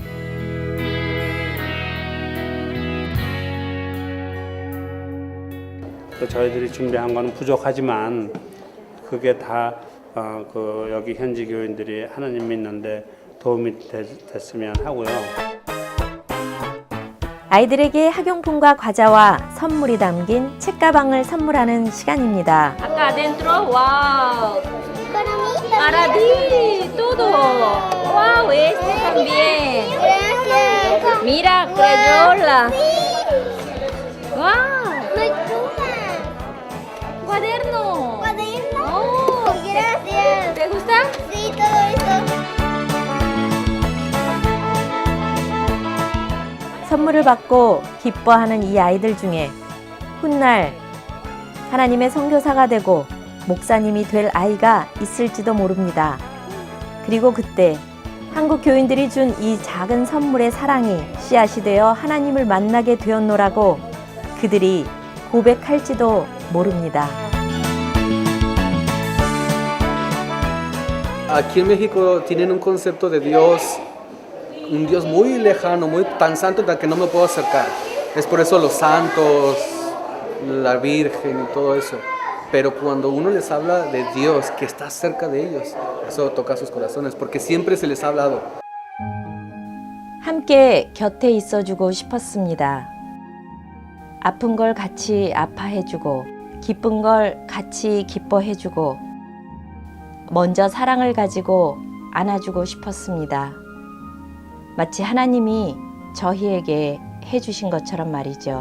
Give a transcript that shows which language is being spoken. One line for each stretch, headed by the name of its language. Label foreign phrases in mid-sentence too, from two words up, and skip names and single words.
Korean: 저희들이 준비한 거는 부족하지만 그게 다 여기 현지 교인들이 하나님 믿는데 도움이 됐으면 하고요. 아이들에게 학용품과 과자와 선물이 담긴 책가방을 선물하는 시간입니다.
Spanish: Acá adentro, wow. Para ti, todo. Wow, este también. Gracias. Mira, crayola. Wow. Cuaderno. ¿Cuaderno? Oh, Gracias. ¿te gusta? Sí, todo esto.
Korean: 선물을 받고 기뻐하는 이 아이들 중에 훗날 하나님의 선교사가 되고 목사님이 될 아이가 있을지도 모릅니다. 그리고 그때 한국 교인들이 준 이 작은 선물의 사랑이 씨앗이 되어 하나님을 만나게 되었노라고 그들이 고백할지도 모릅니다.
Spanish: Aquí en México tienen un concepto de Dios, un Dios muy lejano, muy tan santo que no me puedo acercar. Es por eso los santos, la Virgen y todo eso. Pero cuando uno les habla de Dios, que está cerca de ellos, eso toca sus corazones, porque siempre se les ha hablado.
Korean: 함께 곁에 있어주고 싶었습니다. 아픈 걸 같이 아파해주고 기쁜 걸 같이 기뻐해주고 먼저 사랑을 가지고 안아주고 싶었습니다. 마치 하나님이 저희에게 해주신 것처럼 말이죠.